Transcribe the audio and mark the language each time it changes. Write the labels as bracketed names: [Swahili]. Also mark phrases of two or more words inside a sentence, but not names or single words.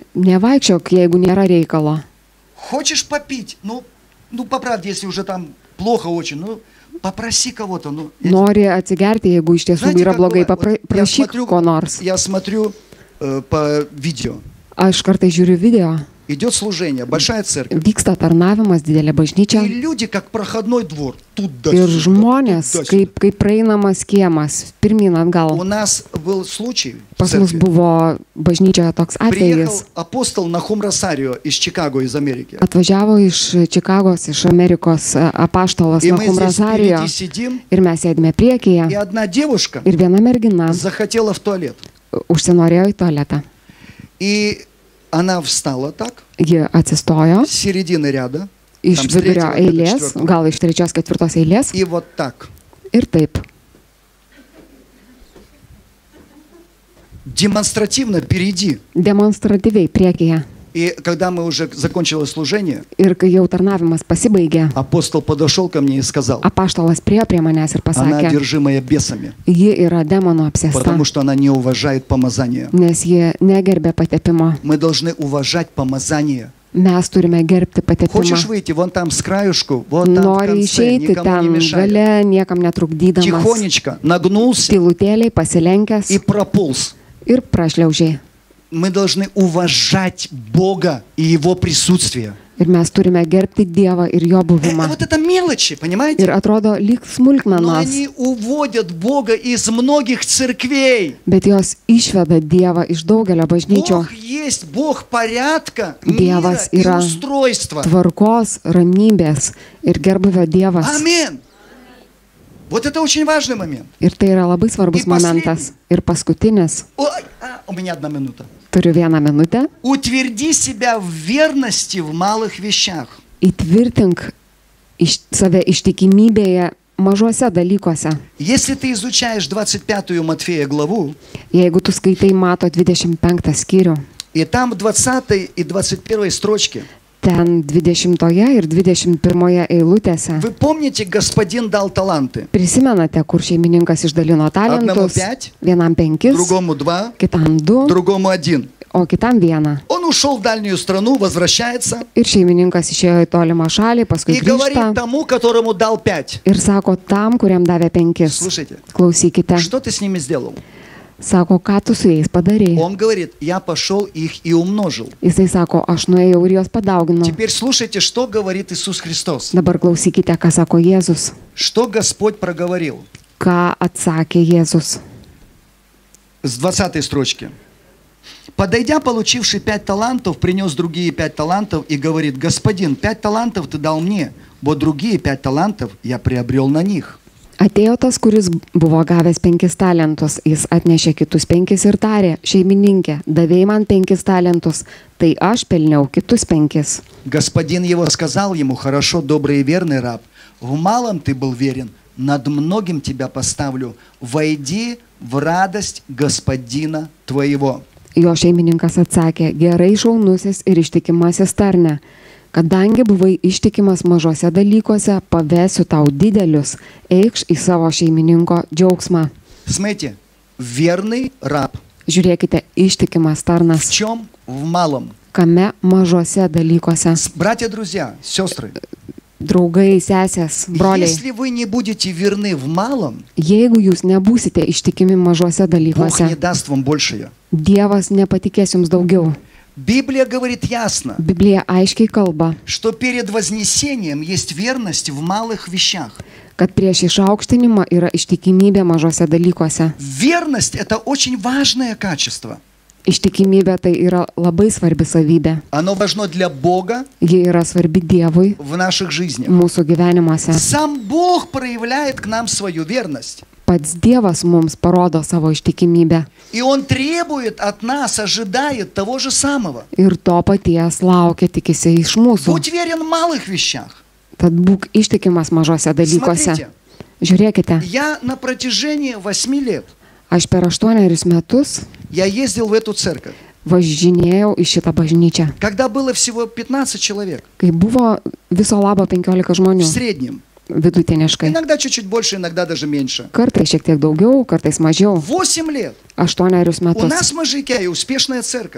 [Lithuanian] Nevaikščiok, jeigu nėra reikalo. [Russian] Хочешь попить? Ну, по правде, если уже там плохо очень, ну, попроси кого-то. Ну, [Lithuanian] Nori atsigerti, jeigu iš tiesų [Russian] Знаете, [Lithuanian] yra [Russian] как [Lithuanian] blogai, [Russian] бывает? Вот [Lithuanian] prašyk ko nors. [Russian] я смотрю по видео. [Lithuanian] Aš kartais žiūriu video, [Russian] Идет служение, большая церковь. [Lithuanian] vyksta tarnavimas, didelė bažnyčia. [Russian] И люди, как проходной двор, туда [Lithuanian] Ir žmonės, kaip praeinamas kiemas, pirmin [Russian] У [Lithuanian] atgal. [Russian] нас был случай в [Lithuanian] Pas mus [Russian] церкви. [Lithuanian] buvo bažnyčioje toks [Russian] Приехал [Lithuanian] atvejis. [Russian] апостол Нахум Росарио из Чикаго, из Америки. [Lithuanian] Atvažiavo iš Čikagos, iš Amerikos apaštalas [Russian] И мы [Lithuanian] Nahum [Russian] здесь [Lithuanian] Rosario. [Russian] впереди сидим, [Lithuanian] Ir mes sėdime [Russian] и [Lithuanian] priekyje. [Russian] одна девушка [Lithuanian] Ir viena mergina [Russian] захотела в туалет. [Lithuanian] užsinorėjo į tualetą. [Russian] И она встала так, [Lithuanian] Ji atsistojo [Russian] с середины ряда, [Lithuanian] iš Tam vidurio tretjego, eilės, ketvirto. gal iš trečios, ketvirtos eilės. [Russian] и вот так. [Lithuanian] Ir taip. [Russian] Демонстративно впереди. [Lithuanian] Demonstratyviai priekyje. [Russian] И когда мы уже закончилось служение, [Lithuanian] Ir kai jau tarnavimas pasibaigė, [Russian] апостол подошел ко мне и сказал: [Lithuanian] apaštalas priėjo prie manęs ir [Russian] она [Lithuanian] pasakė, [Russian] одержимая бесами, [Lithuanian] ji yra demonų apsėsta, [Russian] потому что она не уважает помазание. [Lithuanian] nes ji negerbė patepimo. [Russian] Мы должны уважать помазание. [Lithuanian] Mes turime gerbti [Russian] Хочешь [Lithuanian] patepimą. [Russian] выйти вон там с краюшку, вот там в [Lithuanian] Nori [Russian] конце, [Lithuanian] išeiti [Russian] никому не [Lithuanian] ten [Russian] мешая. [Lithuanian] gale, niekam netrukdydamas, [Russian] Тихонечко нагнулся [Lithuanian] tylutėliai pasilenkęs [Russian] и прополз. [Lithuanian] ir prašliaužiai. [Russian] Мы должны уважать Бога и Его присутствие. [Lithuanian] Ir mes turime gerbti Dievą ir Jo buvimą. [Russian] Вот это мелочи, понимаете? [Lithuanian] Ir atrodo lyg [Russian] Но [Lithuanian] smulkmenos, [Russian] они уводят Бога из многих церквей. [Lithuanian] bet jos išveda Dievą iš daugelio bažnyčių. [Russian] Бог есть Бог порядка, мира [Lithuanian] Dievas [Russian] и [Lithuanian] yra [Russian] устройства. [Lithuanian] tvarkos, ramybės ir gerbuvio Dievas. [Russian] Амин. Вот это очень важный момент. [Lithuanian] Ir tai yra labai svarbus Ir paskutinį. momentas. Ir paskutinis. [Russian] Ой, у меня 1 минута. [Lithuanian] Turiu 1 minutę. [Russian] Утверди себя в верности в малых вещах. [Lithuanian] Įtvirtink save ištikimybėje mažuose dalykuose. [Russian] Если ты изучаешь 25 Матфея главу, [Lithuanian] Jeigu tu skaitai Mato 25 skyrių, [Russian] и там в 20 и 21 строчке, [Lithuanian] ten 20 ir 21 eilutėse, [Russian] вы помните, господин дал таланты. [Lithuanian] prisimenate, kur šeimininkas išdalino talentus, [Russian] Одному 5, [Lithuanian] vienam 5, [Russian] другому 2, [Lithuanian] kitam 2, [Russian] другому 1. [Lithuanian] o kitam 1. [Russian] Он ушел в дальнюю страну, возвращается [Lithuanian] Ir šeimininkas išėjo į tolimą šalį, paskui [Russian] и говорит [Lithuanian] grįžta [Russian] тому, которому дал 5. [Lithuanian] ir sako tam, kuriam davė 5. [Russian] Слушайте, [Lithuanian] Klausykite, [Russian] что ты с ними сделал? [Lithuanian] sako, ką tu su jais padarei. [Russian] Он говорит, я пошел их и умножил. [Lithuanian] Jisai sako, aš nuėjau ir juos padauginau. [Russian] Теперь слушайте, что говорит Иисус Христос. [Lithuanian] Dabar klausykite, ką sako Jėzus. [Russian] Что Господь проговорил [Lithuanian] Ką atsakė Jėzus. [Russian] с 20 строчки. Подойдя, получивший 5 талантов, принес другие 5 талантов и говорит: господин, 5 талантов ты дал мне, вот другие 5 талантов я приобрел на них. [Lithuanian] Atėjo tas, kuris buvo gavęs 5 talentus, jis atnešė kitus 5 ir tarė: šeimininkė, davėjai man 5 talentus, tai aš pelniau kitus 5. [Russian] Господин его сказал ему: хорошо, добрый и верный раб, в малом ты был верен, над многим тебя поставлю, войди в радость господина твоего. [Lithuanian] Jo šeimininkas atsakė: gerai, šaunusis ir ištikimasis tarne, kadangi buvai ištikimas mažose dalykuose, pavesiu tau didelius, eikš į savo šeimininko džiaugsmą. [Russian] Смотрите, верный раб. [Lithuanian] Žiūrėkite, ištikimas [Russian] В [Lithuanian] tarnas. [Russian] чем? В малом. [Lithuanian] Kame mažose dalykuose. [Russian] Братья, друзья, сестры, [Lithuanian] Draugai, sesės, broliai, [Russian] если вы не будете верны в малом, [Lithuanian] jeigu jūs nebūsite ištikimi mažose [Russian] Бог не [Lithuanian] dalykuose, [Russian] даст вам большее. [Lithuanian] Dievas nepatikės jums daugiau. [Russian] Библия говорит ясно, [Lithuanian] Biblija aiškiai kalba, [Russian] что перед вознесением есть верность в малых вещах. [Lithuanian] kad prieš išaukštinimą yra ištikimybė mažose dalykuose. [Russian] Верность – это очень важное качество. [Lithuanian] Ištikimybė tai yra labai svarbi savybė. [Russian] Оно важно для Бога [Lithuanian] Ji yra svarbi Dievui [Russian] в наших жизнях. [Lithuanian] mūsų gyvenimuose. [Russian] Сам Бог проявляет к нам свою верность. [Lithuanian] Pats Dievas mums parodo savo ištikimybę. [Russian] И Он требует от нас, ожидает того же самого. [Lithuanian] Ir to paties laukia, tikisi iš mūsų. [Russian] Будь верен в малых вещах. [Lithuanian] Tad būk ištikimas mažose dalykuose. [Russian] Смотрите, [Lithuanian] Žiūrėkite, [Russian] я на протяжении 8 лет [Lithuanian] aš per 8 metus [Russian] я ездил в эту церковь. [Lithuanian] važinėjau į šitą bažnyčią. [Russian] Когда было всего 15 человек [Lithuanian] Kai buvo viso labo 15 [Russian] в [Lithuanian] žmonių, [Russian] среднем. [Lithuanian] vidutiniškai. [Russian] Иногда чуть-чуть больше, иногда даже меньше. [Lithuanian] Kartais šiek tiek daugiau, kartais mažiau. [Russian] 8 лет. [Lithuanian] 8 [Russian] У [Lithuanian] metus. [Russian] нас в Можайке успешная церковь.